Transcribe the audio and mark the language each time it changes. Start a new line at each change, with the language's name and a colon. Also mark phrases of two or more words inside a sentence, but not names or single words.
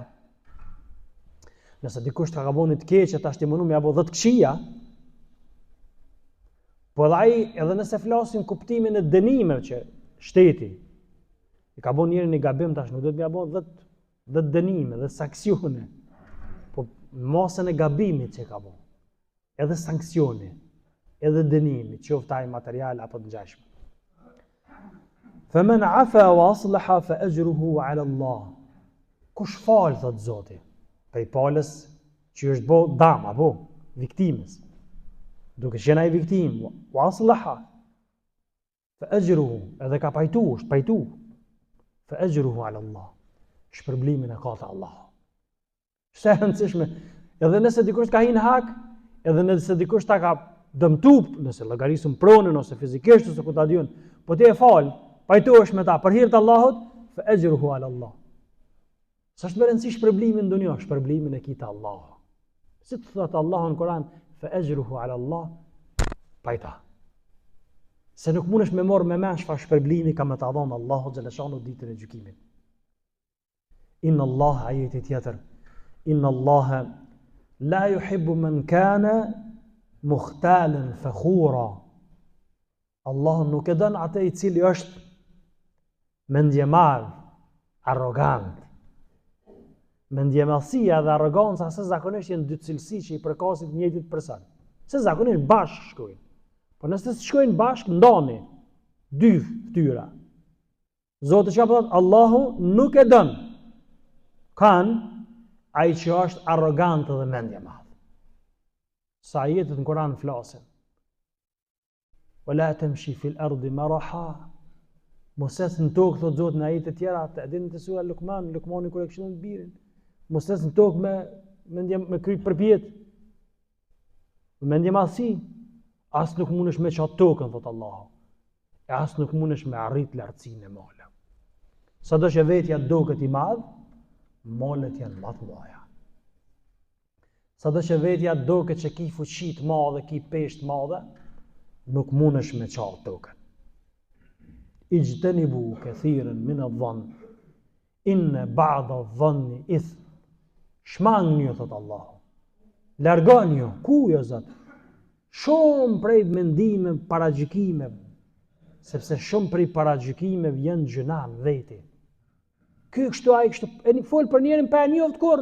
Albanian: Nëse dikush ka gabon një të keqë, ta shtimonu me abo 10 këshia, po edhe ai, edhe nëse flasin kuptimin e dënimeve që shteti i ka bon njëri një gabim, tash nuk do të më abo 10 dënime dhe sanksione, po masën e gabimit që ka bon, edhe sanksioni, edhe dënimi, qoftë ai material apo të ngjashme.
Arabic: فمن عفا وأصلح فأجره على الله.
Albanian: Kush fal, thot Zoti, prej palës që është bo dam apo viktimës, duke qenë ai viktim,
Arabic: وأصلح فأجره,
Albanian: edhe ka pajtu, është pajtu,
Arabic: فأجره على الله.
Albanian: Shpërblimin e ka te Allahu. Është e rëndësishme, edhe nëse dikush ka hinë hak, edhe nëse dikush ta ka dëmtu, nëse llogarisëm pronën ose fizikisht ose ku ta diun, po ti e fal, pajtohesh me ta për hir të Allahut,
Arabic: فأجره على الله.
Albanian: Sa është më rëndësish shpërblimi në dunjë, shpërblimin e kita Allahu. Si të thot Allahu në Kur'an,
Arabic: فأجره على الله,
Albanian: pajta. Se nuk mundesh me marr me mend çfarë shpërblimi ka me ta dhënë Allahu xhaleshanu ditën e gjykimit.
Arabic: إن الله,
Albanian: ajeti tjetër,
Arabic: إن الله لا يحب من كان مختالا فخورا.
Albanian: Allahu nuk e don atë i cili është mendjemadh, arrogant. Mendjemallësia dhe arroganca se zakonisht janë dy cilësi që i përkasin të njëjtit person. Se zakonisht bashkë shkojnë. Po nëse shkojnë bashkë, ndani dy fytyra. Zoti çka thot, Allahu nuk e don ai që është arrogant dhe mendjemadh. Sa ajetet në Kur'an flasin.
Arabic: ولا تمش في الأرض مرحا.
Albanian: Moses në tokë, thot Zoti në ajete tjera, të edhin të sura Lukmani kur e këshillon birin. Moses në tokë me kry përpjet, me ndjemadhësi, as nuk mundesh me qatë tokën, thot Allahu, e as nuk mundesh me arrit lartësinë e mala. Sado që vetja doket i madh, malet janë më të mëdha. Sado që vetja doket që ki fuqi të madhe, ki peshë të madhe, nuk mundesh me qatë tokën.
Arabic: اجتنبوا كثيرا من الظن إن بعض الظن إثم.
Albanian: Shmangni, thot Allahu. Largoni, ku jo Zot? Shumë prej mendimeve, paragjykimeve, sepse shumë prej paragjykimeve janë gjëna veti. Ky kështu ai kështu, e fol për njërin pa e njoft kurr.